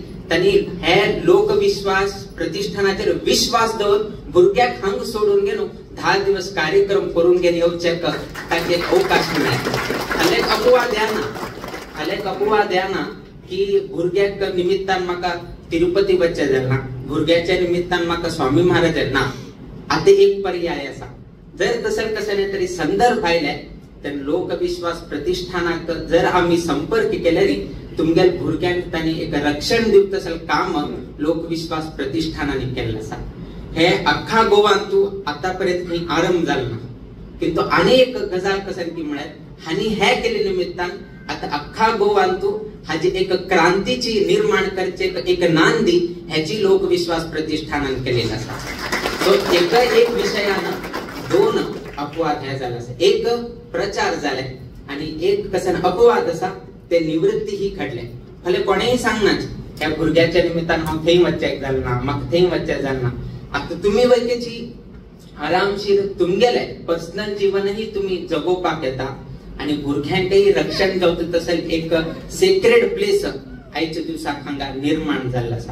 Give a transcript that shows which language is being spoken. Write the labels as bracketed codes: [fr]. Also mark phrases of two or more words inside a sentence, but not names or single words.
[kok] त्यांनी हे लोकविश्वास प्रतिष्ठानाचेर विश्वास दवरून भुरग्याक हांग सोडून गेलो 10 दिवस कार्यक्रम करून घेवन येवचेक ताका एक अवकाश मेळ्ळा. हालेक अपवाद येना की भुरग्याक निमित्तान म्हाका तिरुपती वचचें जालें, भुरग्याच्या निमित्तान म्हाका स्वामी महाराज ना. आता एक पर्याय असा, जर तसं कशाने तरी संदर्भ आयले तर लोकविश्वास प्रतिष्ठानाक जर आम्ही संपर्क केल्यारी तुमगेल भुरग्यांक तांणी एक रक्षण दिवप तसं काम लोकविश्वास प्रतिष्ठानाने केल्लें आसा. हे अख्खा गोवान तू आतापर्यंत खंय आरंभ जालो ना, किंतु आनी एक गजाल कसन की म्हळ्यार हानी हे केले निमित्तान आता अख्खा गोवान तू हाजी एक क्रांतीची निर्माण करचे एक नांदी ह्याची लोकविश्वास प्रतिष्ठानान केलेली आसा. सो एक विषयानं 2 अपवाद हे झाला. एक प्रचार झाले आणि एक कसन अपवाद असा ते निवृत्ती ही घडले. भले कोणेही सांगनाच ह्या भुरग्याच्या निमित्तान हांव थंय वचचेक जालें ना, म्हाका थंय वचचें जालें ना. आता तुम्ही वयकेची आरामशीर तुमगेले पर्सनल जीवनही तुम्ही जगोवपाक येता आणि भुरग्यांकही रक्षण जावचें तसं एक [en] sacred place [kok] आयच्या दिवसाक हांगा निर्माण जाल्लो आसा.